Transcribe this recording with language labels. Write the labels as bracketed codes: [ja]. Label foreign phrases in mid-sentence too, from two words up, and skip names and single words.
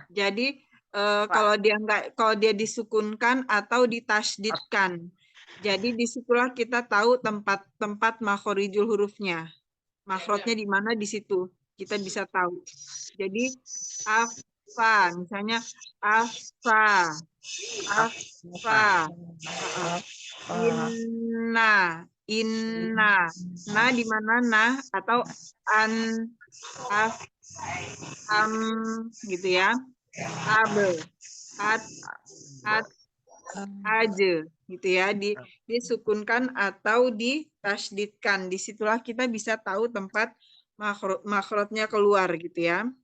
[id] Jadi kalau dia disukunkan atau ditasydidkan. Jadi disitulah kita tahu tempat makhorijul hurufnya. Makhrajnya di mana, di situ kita bisa tahu. Jadi afa, misalnya afa, inna, na di mana na atau an, am gitu ya. Abe, aje gitu ya, disukunkan atau ditasydidkan. Disitulah kita bisa tahu tempat makhrajnya keluar gitu ya.